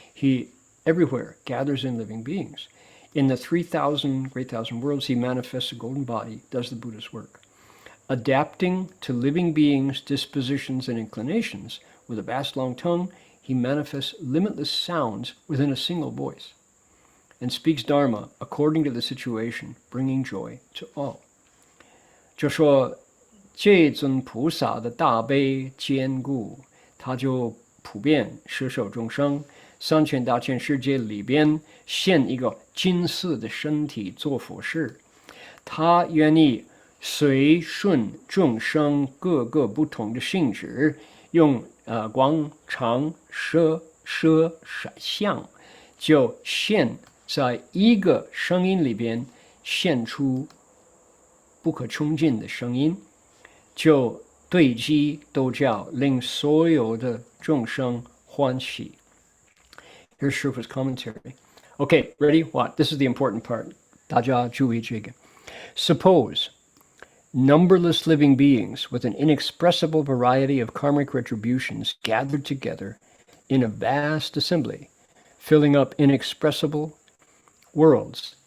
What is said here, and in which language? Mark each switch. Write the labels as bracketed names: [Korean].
[English] He everywhere gathers in living beings. In the 3,000 great thousand worlds, he manifests a golden body, does the Buddha's work. Adapting to living beings' dispositions and inclinations, with a vast long tongue, he manifests limitless sounds within a single voice, and speaks Dharma according to the situation, bringing joy to all. [Chinese] 就说这尊菩萨的大悲坚固，他就普遍摄受众生。三千大千世界里边现一个金色的身体做佛事，他愿意随顺众生各个不同的性质，用光常舍相，就现在一个声音里边现出不可穷尽的声音，就对机都叫令所有的众生欢喜。 [English] Here's Shufa's commentary. Okay, ready? What? This is the important part. [Chinese] 大家注意这个。 [English] Suppose numberless living beings with an inexpressible variety of karmic retributions gathered together in a vast assembly, filling up inexpressible worlds.